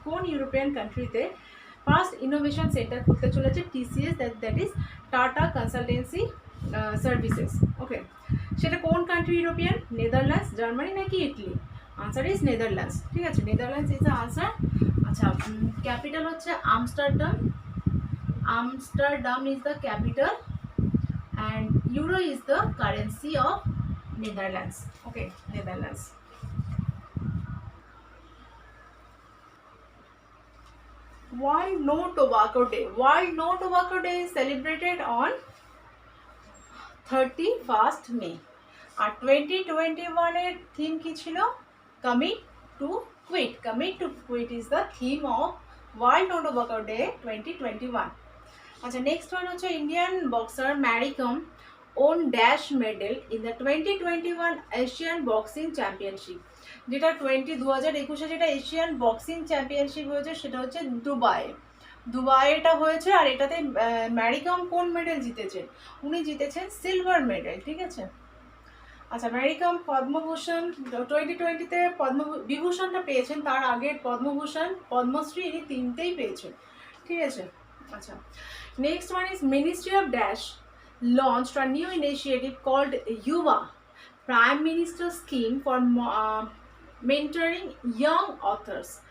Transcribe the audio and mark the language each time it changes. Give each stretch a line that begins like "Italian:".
Bangla: কোন ইউরোপিয়ান কান্ট্রিতে first innovation centre খুলতে চলেছে TCS,
English: that is Tata consultancy services,
Bangla: ওকে। সেটা কোন কান্ট্রি ইউরোপিয়ান? নেদারল্যান্ডস, জার্মানি নাকি ইটালি?
English: Answer is Netherlands.
Bangla: ঠিক আছে,
English: Netherlands is the answer.
Bangla: আচ্ছা, ক্যাপিটাল হচ্ছে Amsterdam.
English: Amsterdam is the capital and euro is the currency of Netherlands, okay, Netherlands. World No Tobacco Day. World No Tobacco Day is celebrated on 31st May.
Bangla: আর 2021 এর theme কি ছিল? Commit to Quit.
English: Commit to Quit is the theme of World No Tobacco Day 2021. আচ্ছা, next one হচ্ছে Indian boxer Mary Kom won dash medal in the 2021 Asian boxing championship.
Bangla: যেটা 2021 যেটা Asian boxing championship হয়েছে সেটা হচ্ছে Dubai এটা হয়েছে। আর এটাতে ম্যারি কম কোন মেডেল জিতেছেন? উনি জিতেছেন সিলভার মেডেল, ঠিক আছে। আচ্ছা, ম্যারি কম পদ্মভূষণ 2020-তে বিভূষণটা পেয়েছেন, তার আগে পদ্মভূষণ, পদ্মশ্রী, ইনি তিনটেই পেয়েছেন, ঠিক আছে।
English: আচ্ছা, next one is Ministry of Dash launched a new initiative called Yuva, Prime Minister Scheme for mentoring young authors.